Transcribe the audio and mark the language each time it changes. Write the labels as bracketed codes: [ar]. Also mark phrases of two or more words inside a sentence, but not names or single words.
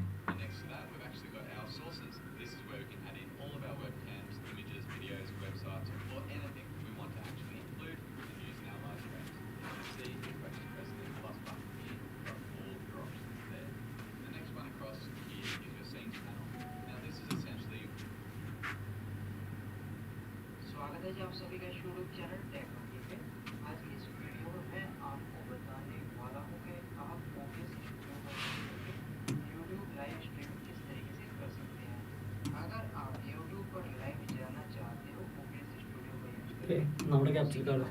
[en] And next to that, we've actually got our sources. This is where we can add in all of our webcams, images, videos, websites, or anything we want to actually include and use in our live streams. You can see if I just press the plus button here, we've got all of your options there. The next one across here is your scenes panel. Now this is essentially [hi] स्वागत है जी आप सभी का यूट्यूब चैनल टेक्नोलॉजी पे। आज की इस वीडियो में मैं आपको बताने वाला हूँ कि आप OBS स्टूडियो पर [en] YouTube live stream [hi] किस तरीके से कर सकते हैं। अगर आप यूट्यूब पर लाइव जाना चाहते हो OBS स्टूडियो का यूज करके [en] നമ്മുടെ capture card